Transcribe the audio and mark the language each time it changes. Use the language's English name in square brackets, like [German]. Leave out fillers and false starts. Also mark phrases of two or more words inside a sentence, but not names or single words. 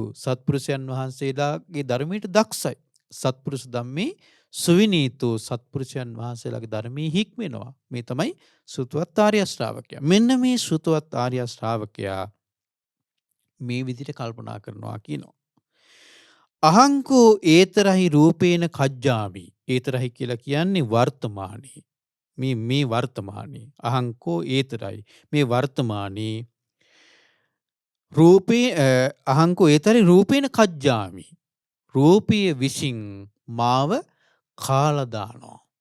[Sinhala] සත්පුරුෂයන් වහන්සේලාගේ ධර්මයට දක්ෂයි. [Pali] සත්පුරුෂ ධම්මේ සුවිනීතු. [Sinhala] සත්පුරුෂයන් වහන්සේලාගේ ධර්මයේ හික්මෙනවා. මේ තමයි සුතවත් ආර්ය ශ්‍රාවකයා. මෙන්න මේ සුතවත් ආර්ය ශ්‍රාවකයා මේ විදිහට කල්පනා කරනවා කියනවා. [Pali] අහංකෝ ඒතරහි රූපේන කජ්ජාමි. [Sinhala] ඒතරහි කියලා කියන්නේ වර්තමානයේ. මේ වර්තමානයේ. [Pali] අහංකෝ ඒතරයි. [Sinhala] මේ වර්තමානයේ රූපේ [Pali] අහංකෝ ඒතරි රූපේන කජ්ජාමි. [Sinhala] රූපය විසින් මාව කාලා දානවා.